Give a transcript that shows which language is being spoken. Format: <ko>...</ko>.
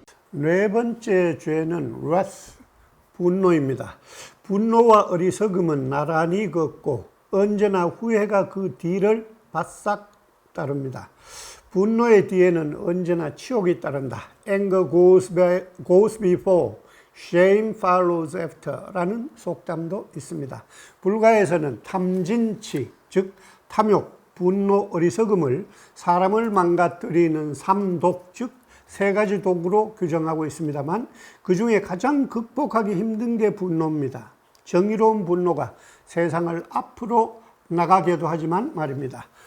<ko>네 번째 죄는 wrath, 분노입니다. 분노와 어리석음은 나란히 걷고 언제나 후회가 그 뒤를 바싹 따릅니다. 분노의 뒤에는 언제나 치욕이 따른다.</ko> <en>Anger goes before, shame follows after</en> <ko>라는 속담도 있습니다. 불가에서는 탐진치, 즉 탐욕, 분노, 어리석음을 사람을 망가뜨리는 삼독, 즉 세 가지 독으로 규정하고 있습니다만 그 중에 가장 극복하기 힘든 게 분노입니다. 정의로운 분노가 세상을 앞으로 나가게도 하지만 말입니다.</ko>